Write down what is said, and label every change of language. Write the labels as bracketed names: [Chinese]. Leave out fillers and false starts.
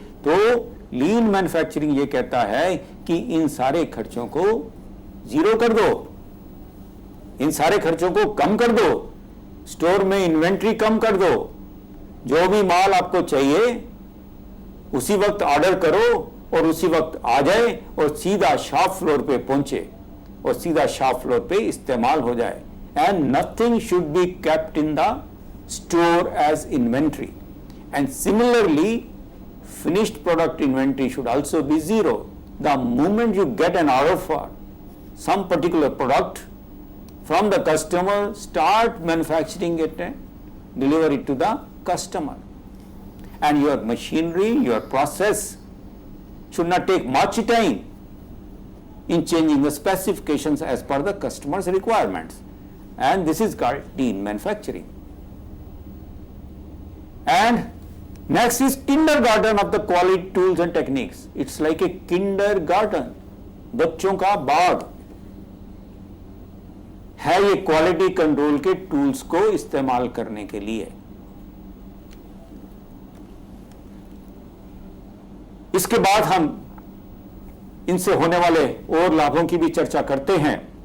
[Hindi] तो लीन मैन्युफैक्चरिंग ये कहता है कि इन सारे खर्चों को जीरो कर दो, इन सारे खर्चों को कम कर दो, स्टोर में इन्वेंट्री कम कर दो, जो भी माल आपको चाहिए उसी वक्त ऑर्डर करो और उसी वक्त आ जाए और सीधा शॉप फ्लोर पे पहुंचे और सीधा शॉप फ्लोर पे इस्तेमाल हो जाए। [English] And nothing should be kept in the store as inventory, and similarly finished product inventory should also be zero. The moment you get an order for some particular product from the customer, start manufacturing it and deliver it to the customer. And your machinery, your process should not take much time in changing the specifications as per the customer's requirements. And this is called lean manufacturing. And next is kindergarten of the quality tools and techniques. It's like a kindergarten, [Hindi] बच्चों का बाग है ये quality control के tools को इस्तेमाल करने के लिए। इसके बाद हम इनसे होने वाले और लाभों की भी चर्चा करते हैं।